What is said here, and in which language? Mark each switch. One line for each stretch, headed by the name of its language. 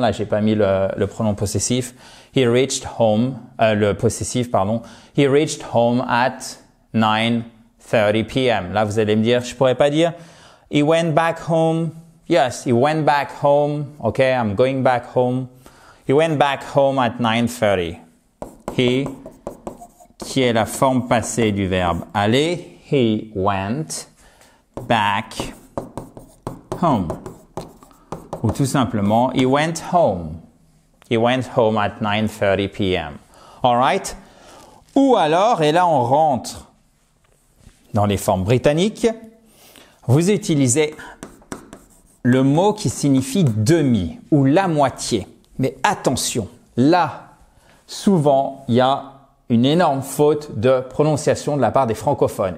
French: Là, j'ai pas mis le pronom possessif.
English: He reached home,
French: le possessif, pardon.
English: He reached home at 9:30 p.m.
French: Là, vous allez me dire, je pourrais pas dire,
English: he went back home. Yes, he went back home. Ok, I'm going back home. He went back home at 9:30.
French: He, qui est la forme passée du verbe aller.
English: He went back home.
French: Ou tout simplement,
English: he went home. He went home at 9:30 p.m. All right?
French: Ou alors, et là on rentre dans les formes britanniques, vous utilisez le mot qui signifie demi ou la moitié. Mais attention, là, souvent, il y a une énorme faute de prononciation de la part des francophones.